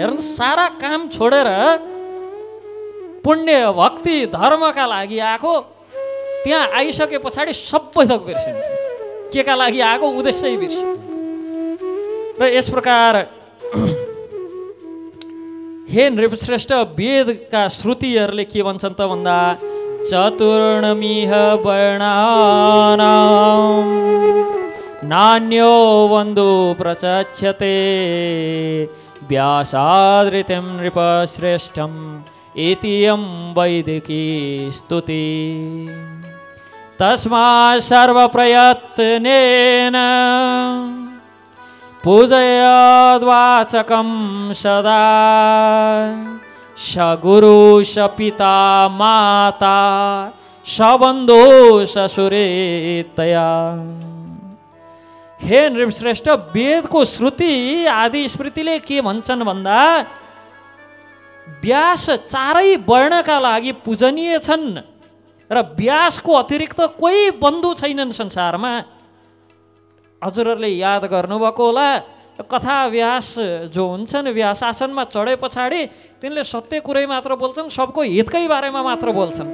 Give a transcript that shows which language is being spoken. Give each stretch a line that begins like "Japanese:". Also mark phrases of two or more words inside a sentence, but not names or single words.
Nepali: हेर्नु, सारा काम छोडेर पुण्य भक्ति धर्मका लागि आएको, त्यहाँ आइसके पछाडि सबै थोक बिर्सिन्छ, के का लागि आएको उद्देश्य बिर्सिन्छ। र यस प्रकार हे नृपश्रेष्ठ, वेदका श्रुतिहरूले के भन्छन् त भन्दा
Sanskrit: चतुर्णमिह वर्णानां नान्यो वन्दो प्रचक्षते व्यासादृतिं नृपश्रेष्ठं इतियं वैदिकी स्तुति। तस्मात् सर्वप्रयत्नेन पूजयद्वाचकं सदा स गुरु स पिता माता स बन्धु ससुरेतया।
Nepali: हे नृपश्रेष्ठ, वेदको श्रुति आदि स्मृतिले के भन्छन् भन्दा व्यास 4 वर्णका लागि पूजनीय छन् र व्यासको अतिरिक्त कोही बन्धु छैनन् संसारमा। हजुरहरूले याद गर्नुभएको होला, कथा व्यास जो हुन्छन् व्यास आसनमा चढे पछाडि तिनले सत्य कुरै मात्र बोल्छन्, सबको हितकै बारेमा मात्र बोल्छन्।